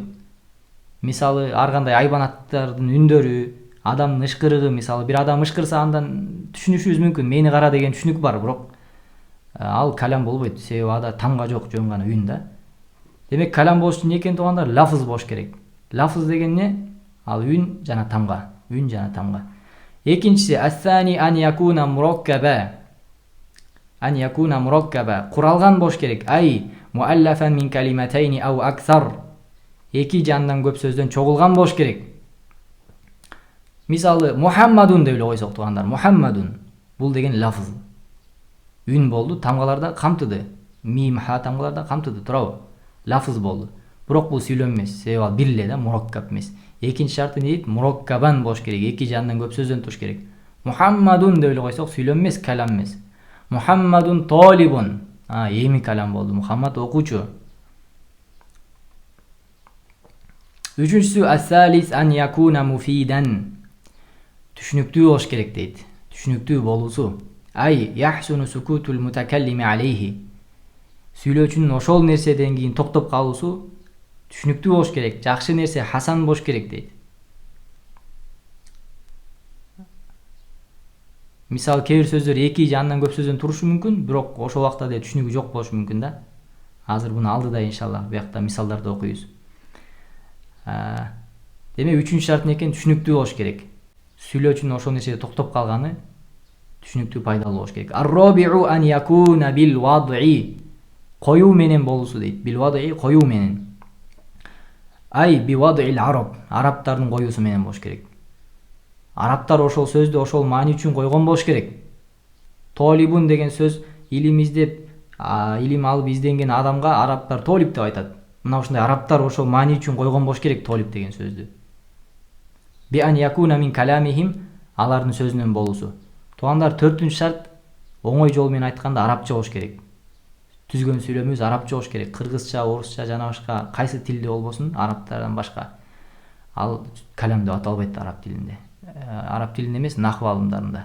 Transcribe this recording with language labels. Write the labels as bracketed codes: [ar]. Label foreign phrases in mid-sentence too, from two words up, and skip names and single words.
[ky] Мисалы ар кандай айбанаттардын үндөрү, адамдын ышкырыгы, мисалы бир адам ышкырса андан түшүнүшүбүз мүмкүн. Мени кара деген түшүнүк бар, бирок ал калам болбойт. Себеби ада тамга жок, жөн гана үн да. Демек калам болуш үчүн экен туугандар, лафыз болуш керек. Лафыз деген эмне? Ал үн жана тамга. Үн жана тамга. [ar] Экинчиси الثاني أن يكون مركبا. أن يكون مركبا. [ky] Куралган болуш керек. [ar] أي مؤلفا من كلمتين أو أكثر. [ky] Эки жандан көп сөздөн чогулган болуш керек. Мисалы Мухаммадун деп эле койсок туугандар, Мухаммадун. Бул деген лафыз. Үн болду, тамгаларда камтыды. Мим, ха тамгаларда камтыды, туурабы? Лафыз болду. Бирок бул сүйлөм эмес, себеби ал бир эле да, мураккаб эмес. Экинчи шарты не дейт? Мураккабан болуш керек. Эки жандан көп сөздөн туруш керек. Мухаммадун деп эле койсок, сүйлөм эмес, калам эмес. [ar] محمد طالب. [ky] Эми калам болду. Мухаммад окуучу. [ar] Үчүнчүсү الثالث أن يكون مفيدا. [ky] Түшүнүктүү болуш керек дейт. Түшүнүктүү болуусу. [ar] أي يحسن سكوت المتكلم عليه. [ky] Сүйлөөчүнүн ошол нерседен кийин токтоп калуусу түшүнүктүү болуш керек. Жакшы нерсе хасан болуш керек дейт. Мисалы кээ бир сөздөр эки же андан көп сөздөн турушу мүмкүн, бирок ошол убакта деле түшүнүгү жок болушу мүмкүн да. Азыр буну алдыда иншалла буякта мисалдарды окуйбуз. Демек үчүнчү шарт экен түшүнүктүү болуш керек. Сүйлөөчүнүн ошол нерседе токтоп калганы түшүнүктүү, пайдалуу болуш керек. [ar] الرابع أن يكون بالوضع. [ky] Коюу менен болуусу дейт. [ar] بالوضع [ky] коюу менен. [ar] أي بوضع العرب. [ky] Арабтардын коюусу менен болуш керек. Арабтар ошол сөздү ошол маани үчүн койгон болуш керек. Толибун деген сөз илим издеп, илим алып изденген адамга арабтар толип деп айтат. Мына ушундай арабтар ошол маани үчүн койгон болуш керек толип деген сөздү. [ar] بأن يكون من كلامهم, [ky] алардын сөзүнөн болуусу. Туугандар, 4-үнчү шарт оңой жол менен айтканда арабча болуш керек. Түзгөн сүйлөмүбүз арабча болуш керек. Кыргызча, орусча жана башка кайсы тилде болбосун, арабтардан башка. Ал калам деп аталбайт араб тилинде. Араб тилинде эмес, нахв алымдарында.